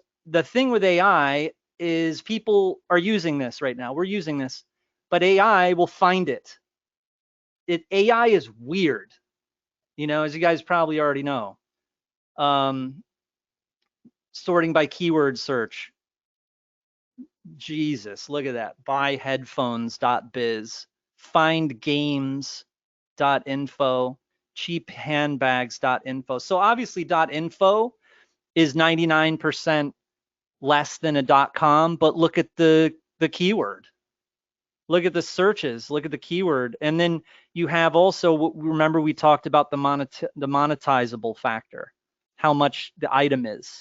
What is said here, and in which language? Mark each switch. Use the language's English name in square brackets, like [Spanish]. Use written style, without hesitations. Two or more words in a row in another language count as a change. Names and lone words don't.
[English] The thing with AI is people are using this right now. We're using this, but AI will find it. AI is weird, you know, as you guys probably already know. Sorting by keyword search. Jesus, look at that. Buyheadphones.biz, findgames.info, cheaphandbags.info. So obviously .info is 99% less than a .com, but look at the keyword. Look at the searches, look at the keyword. And then you have also, remember we talked about the monetizable factor, how much the item is.